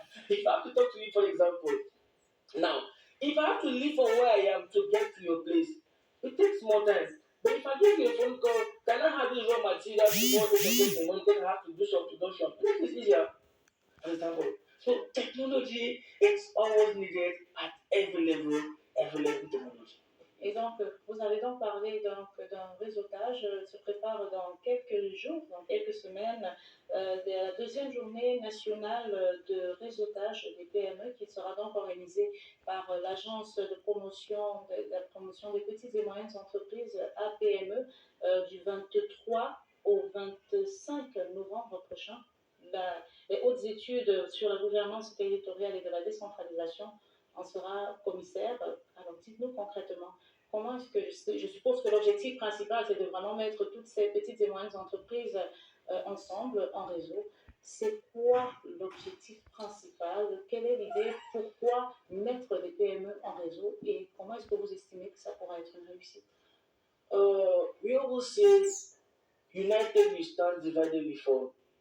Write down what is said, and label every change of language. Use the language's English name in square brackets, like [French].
[English] If I have to talk to you for example, now if I have to leave from where I am to get to your place, it takes more time. But if I give you a phone call, can I have this raw material before the take the money? Then I have to do some production. This is easier. For example. So technology it's always needed at every level technology. [French] donc, vous avez donc parlé d'un réseautage, se prépare dans quelques jours, dans quelques semaines, de la deuxième journée nationale de réseautage des PME qui sera donc organisée par l'agence de la promotion des petites et moyennes entreprises APME du 23 au 25 novembre prochain. Les hautes études sur la gouvernance territoriale et de la décentralisation en sera commissaire. Alors dites-nous concrètement, comment est-ce que, je suppose que l'objectif principal, c'est de vraiment mettre toutes ces petites et moyennes entreprises ensemble, en réseau. C'est quoi l'objectif principal? Quelle est l'idée? Pourquoi mettre des PME en réseau? Et comment est-ce que vous estimez que ça pourra être une réussite? [English] We always say, united we stand, divided we fall.